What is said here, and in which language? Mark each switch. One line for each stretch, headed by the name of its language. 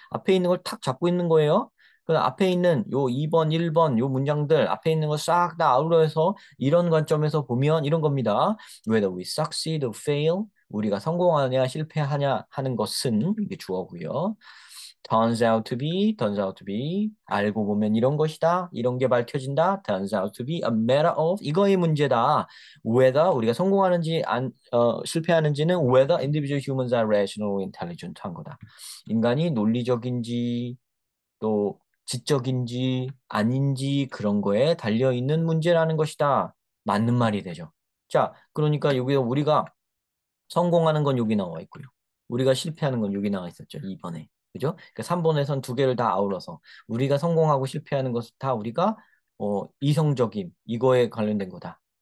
Korean: 앞에 있는 걸 탁 잡고 있는 거예요. 그 앞에 있는 요 2번, 1번 요 문장들 앞에 있는 거 싹 다 아우러서 이런 관점에서 보면 이런 겁니다.
English: Whether we succeed or fail
Korean: 우리가 성공하냐 실패하냐 하는 것은 이게 주어고요.
English: turns out to be
Korean: 알고 보면 이런 것이다. 이런 게 밝혀진다.
English: turns out to be a matter of
Korean: 이거의 문제다.
English: whether
Korean: 우리가 성공하는지 실패하는지는
English: whether individual humans are rational or intelligent 한 거다.
Korean: 인간이 논리적인지 또 지적인지 아닌지 그런 거에 달려 있는 문제라는 것이다. 맞는 말이 되죠. 자, 그러니까 여기 우리가 성공하는 건 여기 나와 있고요. 우리가 실패하는 건 여기 나와 있었죠. 2번에. 그죠? 그러니까 3번에선 두 개를 다 아울러서 우리가 성공하고 실패하는 것은 다 우리가 이성적인 이거에 관련된 거다.